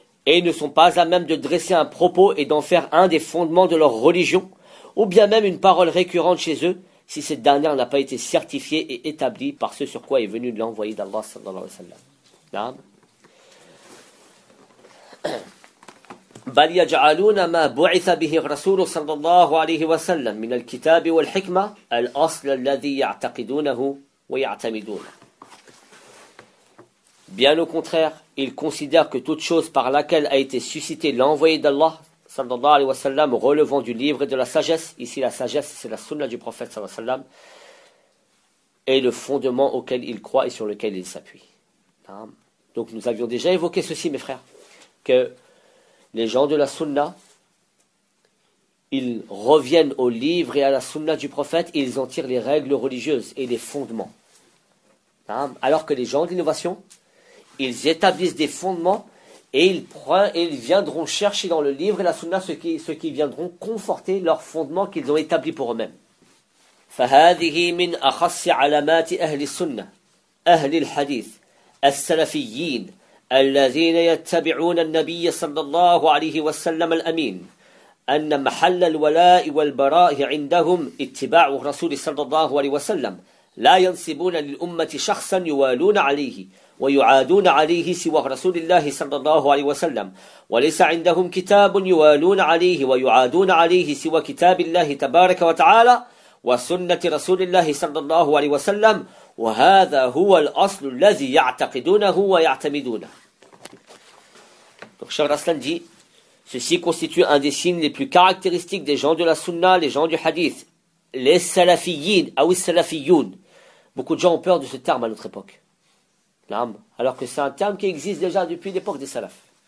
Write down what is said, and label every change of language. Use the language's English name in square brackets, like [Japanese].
[French] et ils ne sont pas à même de dresser un propos et d'en faire un des fondements de leur religion, ou bien même une parole récurrente chez eux, si cette dernière n'a pas été certifiée et établie par ce sur quoi est venu l'envoyé d'Allah sallallahu alayhi wa sallam. [Arabic] Naam. بل يجعلون ما بعث به الرسول صلى الله عليه وسلم من الكتاب والحكمة الأصل الذي يعتقدونه ويعتمدونه. [French] Bien au contraire, ils considèrent que toute chose par laquelle a été suscité l'envoyé d'Allah صلى الله عليه وسلم relevant du livre et de la sagesse, ici la sagesse c'est la sunna du prophète صلى الله عليه وسلم, est le fondement auquel ils croient et sur lequel ils s'appuient. Donc nous avions déjà évoqué ceci, mes frères, que les gens de la sunna, ils reviennent au livre et à la sunna du prophète, et ils en tirent les règles religieuses et les fondements. Alors que les gens de l'innovation, ils établissent des fondements et ils viendront chercher dans le livre et la sunna ce qui viendront conforter leurs fondements qu'ils ont établis pour eux-mêmes. [Arabic] فَهَذِهِ مِنْ أَخَصِّ عَلَمَاتِ أَهْلِ السُنَّةِ أَهْلِ الْحَدِيثِ السَّلَفِيِّينَ الذين يتبعون النبي صلى الله عليه وسلم الأمين أن محل الولاء والبراء عندهم اتباع الرسول صلى الله عليه وسلم لا ينسبون للأمة شخصا يوالون عليه ويعادون عليه سوى رسول الله صلى الله عليه وسلم وليس عندهم كتاب يوالون عليه ويعادون عليه سوى كتاب الله تبارك وتعالى وسنة رسول الله صلى الله عليه وسلم وَهَذَا هُوَ الْأَصْلُ الَّذِي يَعْتَقِدُونَهُ وَيَعْتَمِدُونَ. [French] Donc Cheikh Raslan dit, ceci constitue un des signes les plus caractéristiques des gens de la sunna, les gens du hadith, les salafiyin, ou salafiyoun. Beaucoup de gens ont peur de ce terme à notre époque. Alors que c'est un terme qui existe déjà depuis l'époque des salafs.